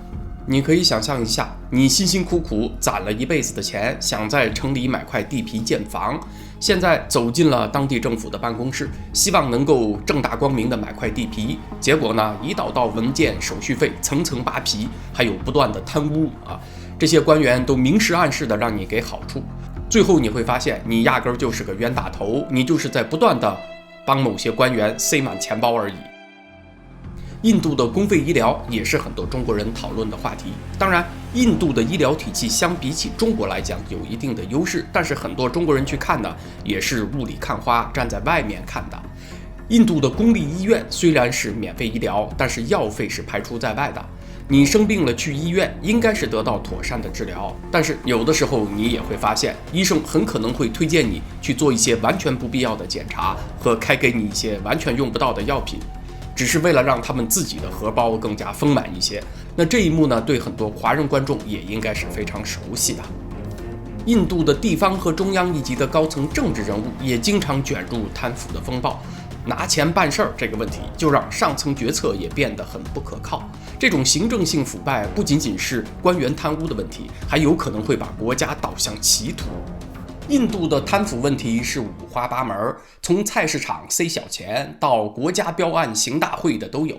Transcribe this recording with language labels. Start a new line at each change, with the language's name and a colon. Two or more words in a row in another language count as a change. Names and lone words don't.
Chinese: 你可以想象一下，你辛辛苦苦攢了一輩子的錢，想在城裡買塊地皮建房，現在走進了當地政府的辦公室，希望能夠正大光明的買塊地皮，結果呢，一道道文件、手續費層層扒皮，還有不斷的貪污這些官員都明示暗示的讓你給好處，最後你會發現你壓根兒就是個冤大頭，你就是在不斷的幫某些官員塞滿錢包而已。印度的公費醫療也是很多中國人討論的話題。當然，印度的醫療體系相比起中國來講有一定的優勢，但是很多中國人去看呢，也是霧裡看花，站在外面看的。印度的公立醫院雖然是免費醫療，但是藥費是排除在外的。你生病了去醫院，應該是得到妥善的治療，但是有的時候你也會發現，醫生很可能會推薦你去做一些完全不必要的檢查，和開給你一些完全用不到的藥品，只是為了讓他們自己的荷包更加豐滿一些。那這一幕呢，对很多華人觀眾也應該是非常熟悉的。印度的地方和中央一級的高層政治人物也經常捲入貪腐的風暴，拿錢辦事兒這個問題就讓上層決策也變得很不可靠。這種行政性腐敗不僅僅是官員貪污的問題，還有可能會把國家導向歧途。印度的貪腐問題是五花八門，從菜市場塞小錢到國家標案行大會的都有。